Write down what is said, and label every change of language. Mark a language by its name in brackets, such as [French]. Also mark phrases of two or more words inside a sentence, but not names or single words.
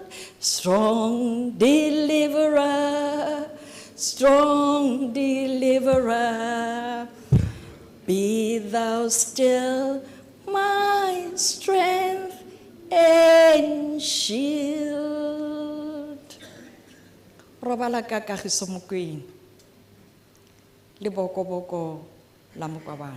[English] Strong deliverer. Be thou still my strength and shield. [Tswana] Robala ka kagiso mo queen. Le boko la mokwabana.